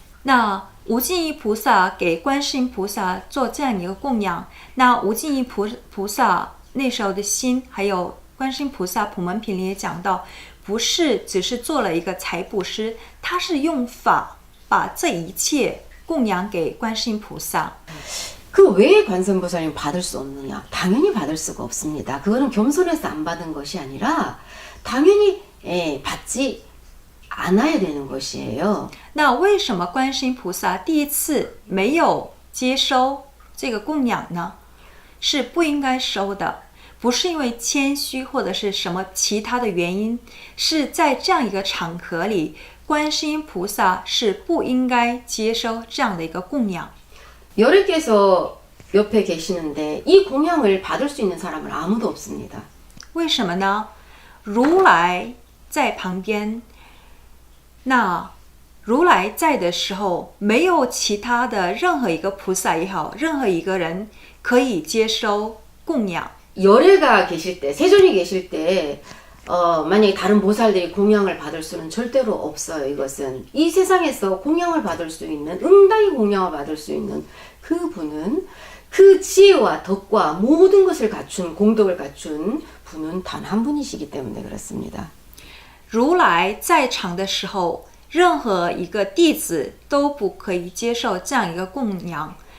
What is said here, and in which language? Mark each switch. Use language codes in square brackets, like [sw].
[zh] 那无尽意菩萨给观世音菩萨做这样一个供养，那无尽意菩萨那时候的心还有观世音菩萨普门品里也讲到，不是只是做了一个财布施，他是用法把这一切供养给观世音菩萨。 [ko] 그 왜 관세음보살님 받을 수 없느냐? 당연히 받을 수가 없습니다. 그거는 겸손해서 안 받은 것이 아니라 당연히 받지 않아야 되는 것이에요. [zh] 那为什么观世音菩萨第一次没有接收这个供养呢？是不应该收的，不是因为谦虚或者是什么其他的原因，是在这样一个场合里，观世音菩萨是不应该接收这样的一个供养。 [ko] 여래께서 옆에 계시는데 이 공양을 받을 수 있는 사람은 아무도 없습니다. [zh] 为什么呢？如来在旁边，那如来在的时候，没有其他的任何一个菩萨也好，任何一个人可以接收供养。 [ko] 열애가 계실 때, 세존이 계실 때 만약에 다른 보살들이 공양을 받을 수는 절대로 없어요. 이것은 이 세상에서 공양을 받을 수 있는, 응당히 공양을 받을 수 있는 그분은 그 지혜와 덕과 모든 것을 갖춘, 공덕을 갖춘 분은 단 한 분이시기 때문에 그렇습니다. [zh] 如来在场的时候，任何一个弟子都不可以接受这样一个供养。